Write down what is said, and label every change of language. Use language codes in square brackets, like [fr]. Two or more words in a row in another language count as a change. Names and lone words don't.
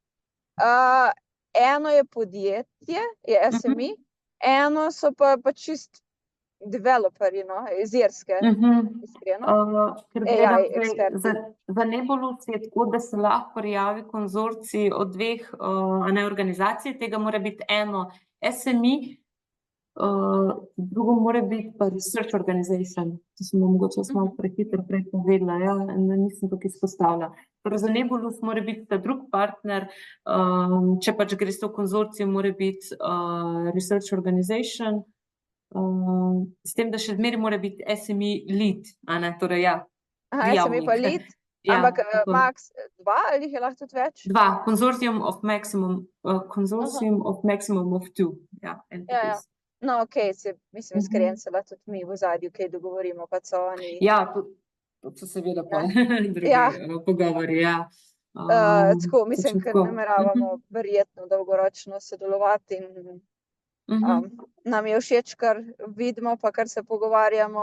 [sl] Eno je podjetje, je SMI, eno so pa čist developerji, no, iz Irske, iskreno. Ker AI gledam eksperti. za Nebulus je tako, da se lahko prijavi konzorcij od 2 organizacij, tega mora biti eno SMI, drugo mora biti pa [en] research organization. [sl] To sem mogoče malo prehitro prej povedala, ja, nisem tukaj izpostavila. Torej za Nebulus mora biti ta drug partner, če pač gre s to konzorcijo, mora biti [en] research organization, [sl] s tem, da še zmeraj mora biti SMI lead, a ne, torej ja. SMI pa lead, ampak max 2 ali jih je lahko tudi več? 2, [en] consortium of maximum of 2, ja, entities. [sl] No, okej, mislim, iskreno se lahko tudi mi v ozadju kaj dogovorimo, pa so oni. Ja, to so seveda pa drugi pogovori, ja. Tako, mislim, ker nameravamo verjetno dolgoročno sodelovati in nam je všeč, kar vidimo, pa kar se pogovarjamo.